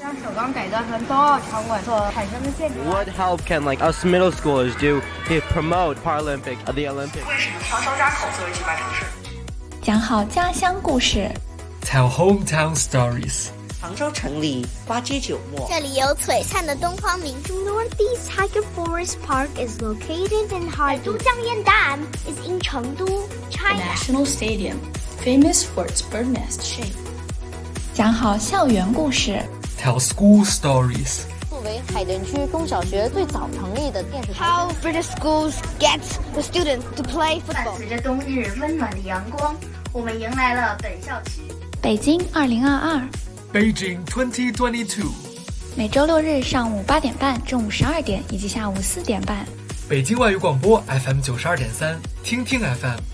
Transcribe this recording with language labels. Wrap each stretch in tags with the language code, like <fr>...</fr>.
<en>What help can like us middle schoolers do to promote Paralympic of the Olympics?</en> <zh>为什么双手加口作为举办城市？讲好家乡故事。</zh> <en>Tell hometown stories.</en> <zh>杭州城里花枝酒墨。这里有璀璨的东方明珠。</zh> <en>Northeast Tiger Forest Park is located in Harbin.</en> <zh>都江堰岸</zh> <en>is in Chengdu, China. The National Stadium, famous for its bird nest shape.</en> <zh>讲好校园故事。</zh> <en>Tell school stories.</en> <zh>作为海淀区中小学最早成立的电视台。</zh> <en>How British schools get the students to play football.</en> <zh>伴随着冬日温暖的阳光，我们迎来了本校区。北京2022。</zh> <en>Beijing 2022。</en> <zh>每周六日上午8:30、中午12:00以及下午4:30。北京外语广播 FM 92.3，听听 FM。</zh>